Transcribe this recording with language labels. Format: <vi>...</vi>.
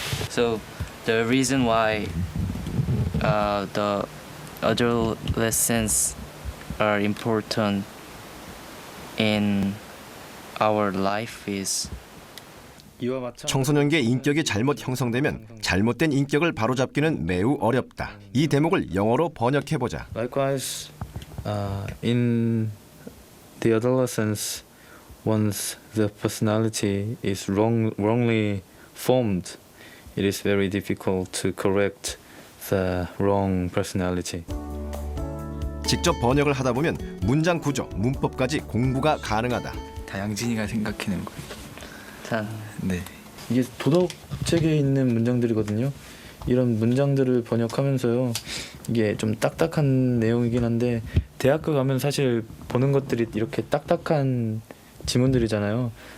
<en>So the reason why the adolescents are important in our life is</en> <ko>청소년기의 인격이 잘못 형성되면 잘못된 인격을 바로잡기는 매우 어렵다. 이 대목을 영어로 번역해보자.</ko> <en>Likewise, in the adolescence, once the personality is wrongly formed, it is very difficult to correct the wrong personality.</en> <ko>직접 번역을 하다 보면 문장 구조, 문법까지 공부가 가능하다. 다 양진이가 생각해낸 거예요. 네. 이게 도덕 책에 있는 문장들이거든요. 이런 문장들을 번역하면서요. 이게 좀 딱딱한 내용이긴 한데 대학교 가면 사실 보는 것들이 이렇게 딱딱한 지문들이잖아요.</ko>